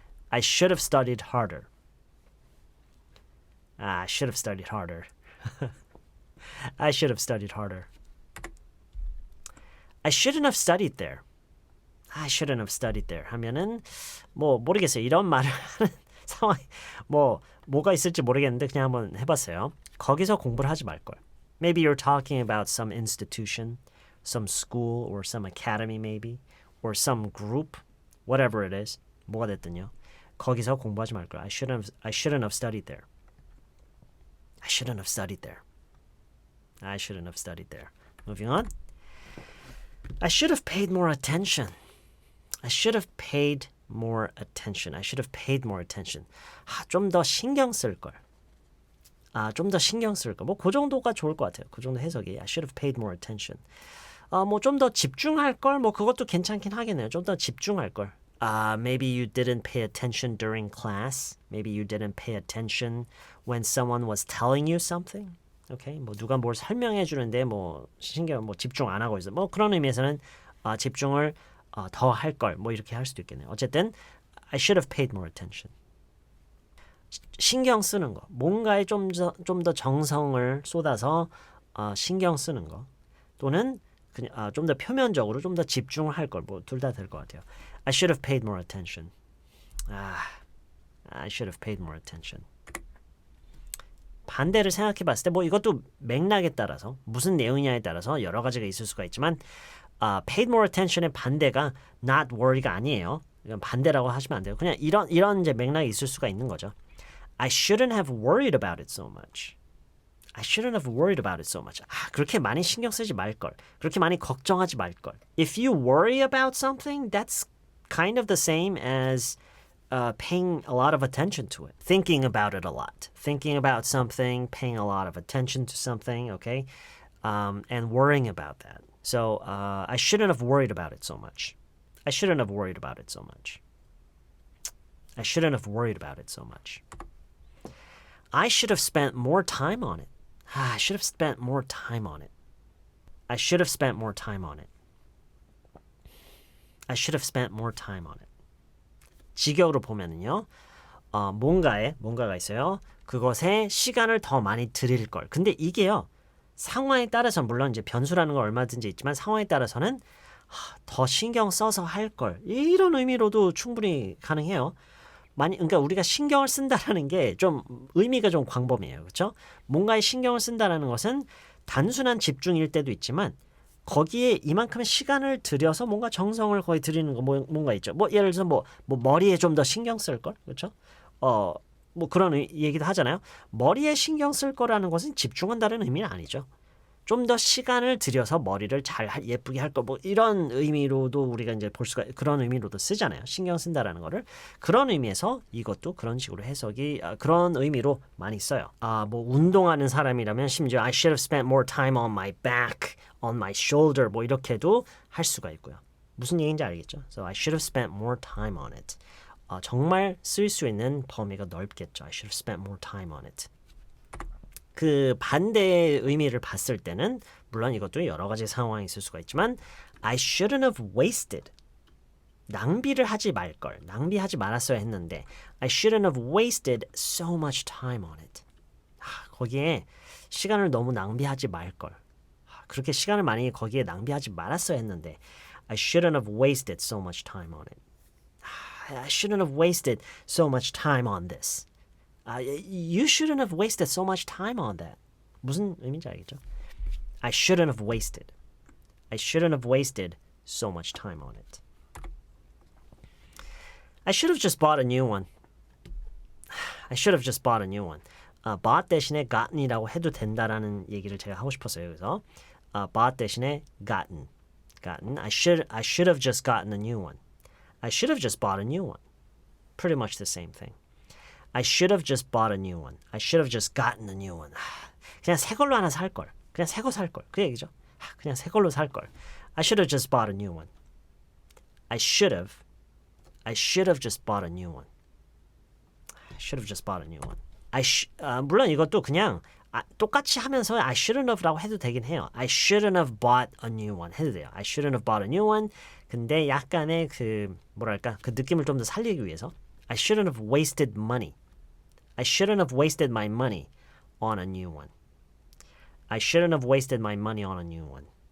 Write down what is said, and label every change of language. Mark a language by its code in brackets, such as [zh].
[en] I should have studied harder. I should have studied harder. I should have studied harder. I shouldn't have studied there. I shouldn't have studied there [ko] 하면은 뭐 모르겠어요. 이런 말을 하는 상황이 뭐가 있을지 모르겠는데 그냥 한번 해봤어요. 거기서 공부를 하지 말걸. [en] Maybe you're talking about some institution, some school or some academy maybe, or some group, whatever it is. [ko] 뭐가 됐든요. 거기서 공부하지 말 걸. [en] I shouldn't have studied there. I shouldn't have studied there. I shouldn't have studied there. Moving on. I should have paid more attention. I should have paid more attention. I should have paid more attention. [ko] 좀 더 신경 쓸 걸. 좀 더 신경 쓸 걸. 뭐 그 정도가 좋을 것 같아요. 그 정도 해석이. [en] I should have paid more attention. [ko] 뭐 좀 더 집중할 걸. 뭐 그것도 괜찮긴 하겠네요. 좀 더 집중할 걸. [en] Maybe you didn't pay attention during class. Maybe you didn't pay attention when someone was telling you something. Okay? [ko] 뭐 누가 뭘 설명해 주는데 뭐 신경 뭐 집중 안 하고 있어. 뭐 그런 의미에서는 집중을 더 할 걸. 뭐 이렇게 할 수도 있겠네요. 어쨌든 [en] I should have paid more attention. [ko] 신경 쓰는 거. 뭔가에 좀 더 정성을 쏟아서 신경 쓰는 거. 또는 그냥 좀 더 표면적으로 좀 더 집중을 할 걸. 뭐 둘 다 될 것 같아요. [en] I should have paid more attention. I should have paid more attention. [ko] 반대를 생각해 봤을 때 뭐 이것도 맥락에 따라서 무슨 내용이냐에 따라서 여러 가지가 있을 수가 있지만 [en] paid more attention [ko] 의 반대가 [en] not worry [ko] 가 아니에요. 이건 반대라고 하시면 안 돼요. 그냥 이런 이제 맥락이 있을 수가 있는 거죠. [en] I shouldn't have worried about it so much. I shouldn't have worried about it so much. [ko] 그렇게 많이 신경 쓰지 말 걸. 그렇게 많이 걱정하지 말 걸. [en] If you worry about something, that's kind of the same as paying a lot of attention to it. Thinking about it a lot. Thinking about something, paying a lot of attention to something, okay? And worrying about that. So I shouldn't have worried about it so much. I shouldn't have worried about it so much. I shouldn't have worried about it so much. I should have spent more time on it. I should have spent more time on it. I should have spent more time on it. I should have spent more time on it. [ko] 직역으로 보면은요. 뭔가가 있어요. 그것에 시간을 더 많이 들일 걸. 근데 이게요. 상황에 따라서 물론 이제 변수라는 건 얼마든지 있지만 상황에 따라서는 더 신경 써서 할 걸. 이런 의미로도 충분히 가능해요. 그러니까 우리가 신경을 쓴다라는 게 좀 의미가 좀 광범위해요. 그렇죠? 뭔가에 신경을 쓴다라는 것은 단순한 집중일 때도 있지만 거기에 이만큼의 시간을 들여서 뭔가 정성을 거의 들이는 거 뭔가 있죠. 뭐 예를 들어서 뭐 머리에 좀 더 신경 쓸 걸. 그렇죠? 뭐 그런 얘기도 하잖아요. 머리에 신경 쓸 거라는 것은 집중한다는 의미는 아니죠. 좀 더 시간을 들여서 머리를 잘 예쁘게 할 거 뭐 이런 의미로도 우리가 이제 볼 수가 그런 의미로도 쓰잖아요. 신경 쓴다라는 거를 그런 의미에서 이것도 그런 식으로 해석이 그런 의미로 많이 써요. 뭐 운동하는 사람이라면 심지어 [en] I should have spent more time on my back, on my shoulder [ko] 뭐 이렇게도 할 수가 있고요. 무슨 얘기인지 알겠죠? [en] So I should have spent more time on it. [ko] 정말 쓸 수 있는 범위가 넓겠죠. [en] I should have spent more time on it. [ko] 그 반대의 의미를 봤을 때는 물론 이것도 여러 가지 상황이 있을 수가 있지만 [en] I shouldn't have wasted. [ko] 낭비를 하지 말 걸. 낭비하지 말았어야 했는데 [en] I shouldn't have wasted so much time on it. [ko] 거기에 시간을 너무 낭비하지 말 걸. 그렇게 시간을 많이 거기에 낭비하지 말았어야 했는데 [en] I shouldn't have wasted so much time on it. I shouldn't have wasted so much time on this. You shouldn't have wasted so much time on that. [ko] 무슨 의미인지 알겠죠? [en] I shouldn't have wasted. I shouldn't have wasted so much time on it. I should have just bought a new one. I should have just bought a new one. [ko] bought 대신에 gotten이라고 해도 된다라는 얘기를 제가 하고 싶었어요. 그래서 [en] bought 대신에 gotten. I should have just gotten a new one. I should have just bought a new one. Pretty much the same thing. I should have just bought a new one. I should have just gotten a new one. [ko] 그냥 새 걸로 하나 살 걸. 그냥 새 거 살 걸. 그 얘기죠. 그냥 새 걸로 살 걸. [en] I should have just bought a new one. I should have just bought a new one. I should have just bought a new one. [ko] 물론 이것도 그냥 똑같이 하면서 [en] I shouldn't have [ko] 라고 해도 되긴 해요. [en] I shouldn't have bought a new one [ko] 해도 돼요. [en] I shouldn't have bought a new one. [ko] 근데 약간의 그 뭐랄까 그 느낌을 좀 더 살리기 위해서 [en] I shouldn't have wasted money. I shouldn't have wasted my money on a new one. I shouldn't have wasted my money on a new one.